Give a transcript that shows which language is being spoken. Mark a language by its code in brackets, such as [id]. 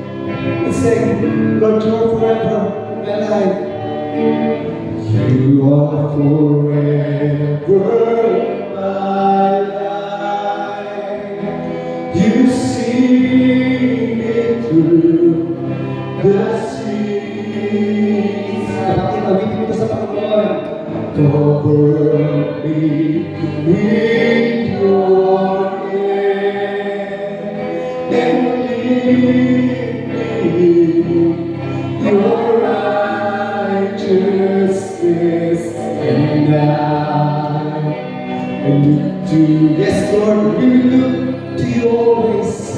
[en] Let's sing, Lord, you are forever in my life. You are forever in my life. You see me through the seas. [tl] Kapatid, awitin mo ito sa Panginoon. [en] Cover me with your hand and lead me your righteousness, and I look to, yes, Lord, we will look to you always.